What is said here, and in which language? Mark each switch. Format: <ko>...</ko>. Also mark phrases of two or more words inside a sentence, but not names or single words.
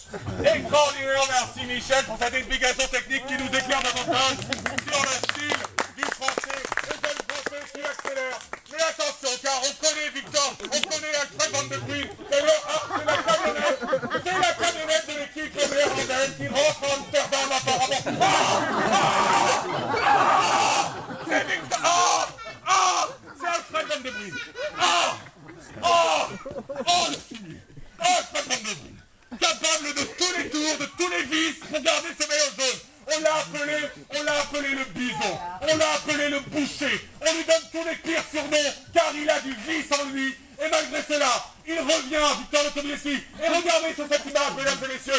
<fr>Extraordinaire, merci Michel pour cette explication technique qui nous éclaire davantage sur le style du français et de le français qui accélère. Mais attention, car on connaît Victor, on connaît Alfred Van de Bruyn, c'est la camionnette de l'équipe néerlandaise qui rentre en Amsterdam apparemment. C'est Victor, c'est Alfred Van de Bruyn. Le style, Alfred Van de Bruyn. Capable de tous les tours, de tous les vices pour garder ce maillot jaune. On l'a appelé le bison, on l'a appelé le boucher, on lui donne tous les pires surnoms car il a du vice en lui. Et malgré cela, il revient, Victor Lefebvre. Et regardez sur cette image, mesdames et messieurs.</fr>